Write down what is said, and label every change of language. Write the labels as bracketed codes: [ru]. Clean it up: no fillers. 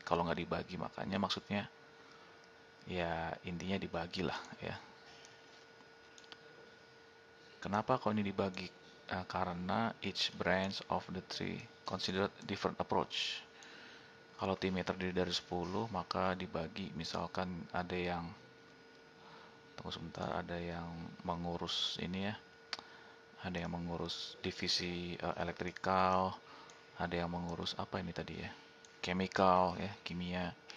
[id] Kalau nggak dibagi, makanya maksudnya ya intinya dibagi lah ya. Kenapa kalau ini dibagi? [en] Karena each branch of the tree considered different approach. [id] Kalau timnya terdiri dari 10, maka dibagi. Misalkan ada yang, tunggu sebentar, ada yang mengurus ini ya, ada yang mengurus divisi elektrikal, ada yang mengurus apa ini tadi ya, chemical ya, kimia.